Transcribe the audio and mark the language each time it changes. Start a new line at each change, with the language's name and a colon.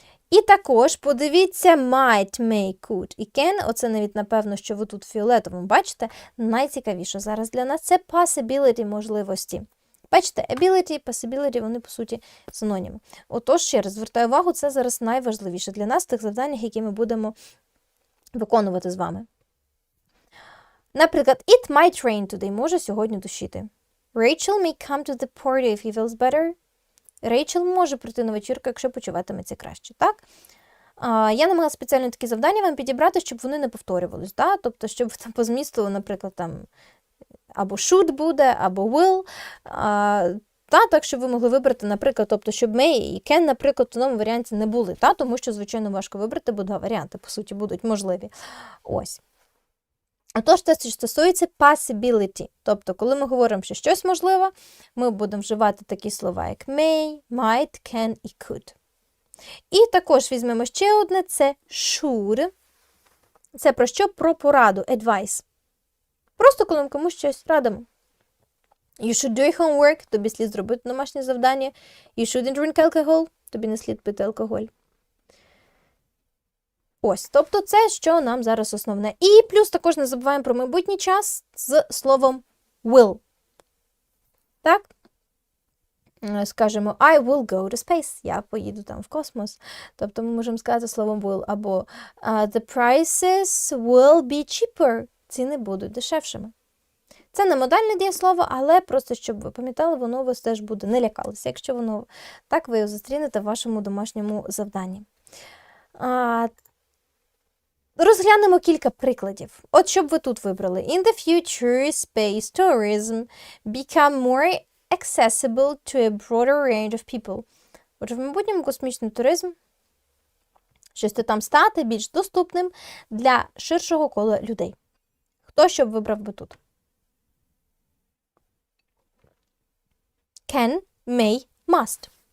Ukrainian: І також подивіться might, may, could і can, оце навіть, напевно, що ви тут фіолетовим бачите, найцікавіше зараз для нас це possibility, можливості. Бачите, ability, possibility, вони, по суті, синоніми. Отож, ще раз звертаю увагу, це зараз найважливіше для нас в тих завданнях, які ми будемо виконувати з вами.
English: Наприклад, it might rain today,
Ukrainian: може сьогодні дощити.
English: Rachel may come to the party if he feels better.
Ukrainian: Рейчел може прийти на вечірку, якщо почуватиметься краще, так? Я намагалася спеціально такі завдання вам підібрати, щоб вони не повторювались, так? Тобто, щоб там по змісту, наприклад, там або should буде, або will, так, щоб ви могли вибрати, наприклад, тобто, щоб may і can, наприклад, в тому варіанті не були, так? Тому що, звичайно, важко вибрати, бо два варіанти, по суті, будуть можливі. Ось. Отож, те, що стосується possibility, тобто, коли ми говоримо, що щось можливо, ми будемо вживати такі слова, як may, might, can і could. І також візьмемо ще одне, це should. Це про що? Про пораду, advice. Просто коли ми комусь щось радимо.
English: You should do your homework,
Ukrainian: тобі слід зробити домашнє завдання.
English: You shouldn't drink alcohol,
Ukrainian: тобі не слід пити алкоголь. Ось, тобто це, що нам зараз основне. І плюс також не забуваємо про майбутній час з словом will. Так?
English: Скажемо, I will go to space.
Ukrainian: Я поїду там в космос. Тобто ми можемо сказати словом will.
English: Або the prices will be cheaper.
Ukrainian: Ціни будуть дешевшими. Це не модальне дієслово, але просто, щоб ви пам'ятали, воно вас теж буде, не лякалися, якщо воно так, ви його зустрінете в вашому домашньому завданні. Розглянемо кілька прикладів. От щоб ви тут вибрали.
English: In the future, space tourism become more accessible to a broader range of people.
Ukrainian: Отже, в майбутньому космічний туризм, щось там стати більш доступним для ширшого кола людей. Хто що б вибрав би тут?
English: Can, may, must.